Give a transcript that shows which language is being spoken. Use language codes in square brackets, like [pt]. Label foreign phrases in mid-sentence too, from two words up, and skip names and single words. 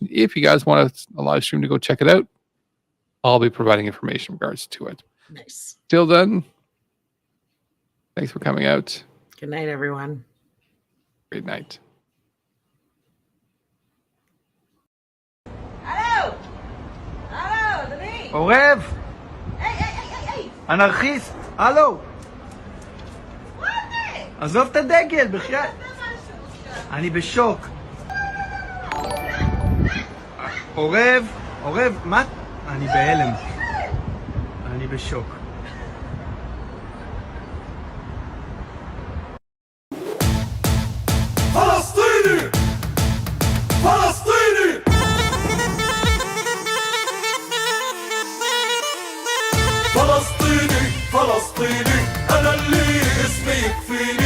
[en] If you guys want a live stream to go check it out, I'll be providing information in regards to it. Nice. Till then, thanks for coming out. Good night, everyone. Great night. [fr] Allô? Allô, Denis? [he] עורב! היי! אנרכיסט! הלו! מה זה? עזוב את הדגל, בחייאת! אני בשוק. עורב! עורב, מה? אני בהלם. אני בשוק. [ar] فلسطيني فلسطيني فلسطيني فلسطيني أنا اللي اسمي يكفيني